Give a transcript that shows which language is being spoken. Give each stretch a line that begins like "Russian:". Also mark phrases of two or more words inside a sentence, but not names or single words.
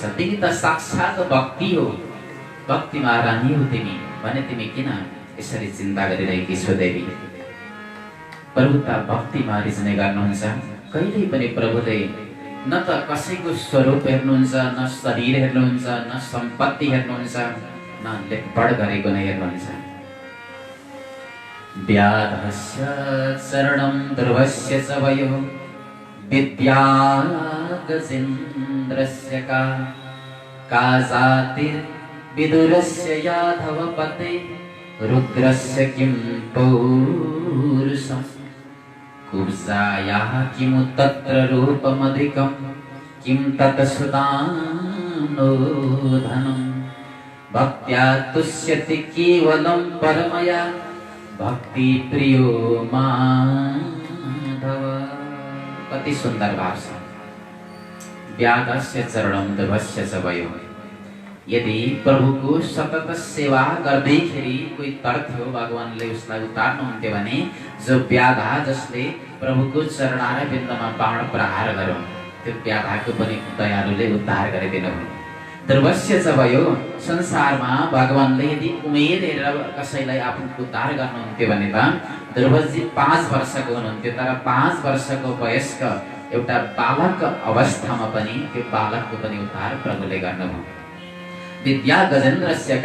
Nepali: तिमी त साक्षात भक्ति हो, भक्ति महारानी हो तिमी भने तिमी किन यसरी चिन्ता गरिरहेकी छौ देवी? प्रभु त भक्तिमा रिझ्ने गर्नुहुन्छ। कहिल्यै पनि प्रभुले न त कसैको स्वरूप हेर्नुहुन्छ, न शरीर हेर्नुहुन्छ, न सम्पत्ति हेर्नुहुन्छ, न लेखपढ गरेको नै हेर्नुहुन्छ।
Sanskrit: व्याधस्य चरणं ध्रुवस्य च वयो, विद्या गजेन्द्रस्य का जातिर्विदुरस्य यादवपते, रुद्रस्य किं पौरुषम्, कुब्जायाः किमु तत्र रूपमधिकं, किं तत् सुदानो धनम्, भक्त्या तुष्यति केवलं परमया, भक्ति प्रियो माधव।
Nepali: कति सुन्दर भाव छ।
Sanskrit: व्याधस्य चरणं ध्रुवस्य च वयो।
Nepali: यदि प्रभुको सतत सेवा गर्दैखेरि कोही तर्थ्यो, भगवानले उसलाई उतार्नुहुन्थ्यो भने, जो व्याधा जसले प्रभुको चरणार बिन्दमा बाण प्रहार गर्यो, त्यो व्याधाको पनि दयालुले उद्धार गरिदिनुभयो।
Sanskrit: ध्रुवस्य च वयो।
Nepali: संसारमा भगवानले यदि उमेर हेरेर कसैलाई आफ्नो उद्धार गर्नुहुन्थ्यो भने त ध्रुवजी 5 वर्षको हुनुहुन्थ्यो, तर 5 वर्षको वयस्क एउटा बालक अवस्थामा पनि त्यो बालकको पनि उद्धार प्रभुले गर्नुभयो।
Sanskrit: विद्या गजेन्द्रस्य का।